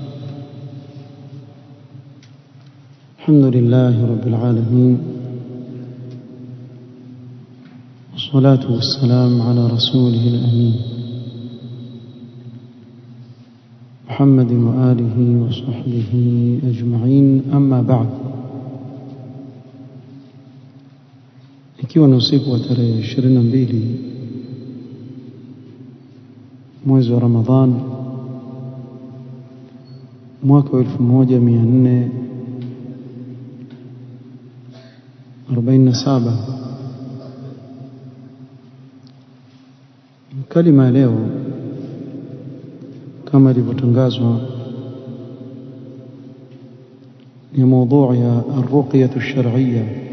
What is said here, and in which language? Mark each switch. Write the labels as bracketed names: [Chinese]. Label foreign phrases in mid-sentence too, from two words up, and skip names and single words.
[Arabic] الحمد لله رب العالمين، والصلاة والسلام على رسوله الأمين محمد وآله وصحبه أجمعين. أما بعد، [Swahili] ikiwa ni usiku wa tarehe 22 mwezi wa Ramadhan mwaka wa 1447, kalima leo kama ilivyotangazwa ni mada ya [Arabic] الرقية الشرعية.